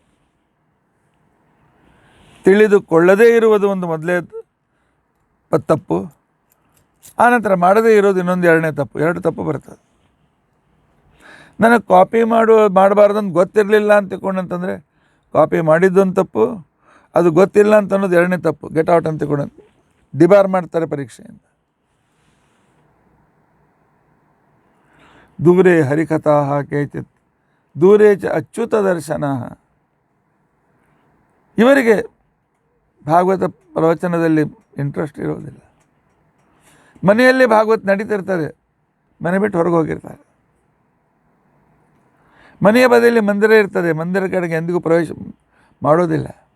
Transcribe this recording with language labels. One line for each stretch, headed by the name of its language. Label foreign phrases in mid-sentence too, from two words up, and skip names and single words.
Kannada: ತಿಳಿದುಕೊಳ್ಳದೇ ಇರುವುದು ಒಂದು ಮೊದಲೇ ತಪ್ಪು, ಆನಂತರ ಮಾಡದೇ ಇರೋದು ಇನ್ನೊಂದು 2ನೇ ತಪ್ಪು. 2 ತಪ್ಪು ಬರ್ತದೆ. ನನಗೆ ಕಾಪಿ ಮಾಡಬಾರ್ದಂತ ಗೊತ್ತಿರಲಿಲ್ಲ ಅಂತಕೊಂಡಂತಂದರೆ ಕಾಪಿ ಮಾಡಿದ್ದೊಂದು ತಪ್ಪು, ಅದು ಗೊತ್ತಿಲ್ಲ ಅಂತ ಅನ್ನೋದು 2ನೇ ತಪ್ಪು.
English: get out
Kannada: ಅಂತಕೊಂಡು ಡಿಬಾರ್ ಮಾಡ್ತಾರೆ ಪರೀಕ್ಷೆಯಿಂದ.
Sanskrit: ದೂರೇ ಹರಿಕಥಾ ಕೇಚಿತ್ ದೂರೇ ಚ ಅಚ್ಯುತ ದರ್ಶನ.
Kannada: ಇವರಿಗೆ ಭಾಗವತ ಪ್ರವಚನದಲ್ಲಿ ಇಂಟ್ರೆಸ್ಟ್ ಇರೋದಿಲ್ಲ. ಮನೆಯಲ್ಲಿ ಭಾಗವತ ನಡೀತಿರ್ತಾರೆ, ಮನೆ ಬಿಟ್ಟು ಹೊರಗೆ ಹೋಗಿರ್ತಾರೆ. ಮನೆಯ ಬದಿಯಲ್ಲಿ ಮಂದಿರ ಇರ್ತದೆ, ಮಂದಿರ ಕಡೆಗೆ ಎಂದಿಗೂ ಪ್ರವೇಶ ಮಾಡೋದಿಲ್ಲ.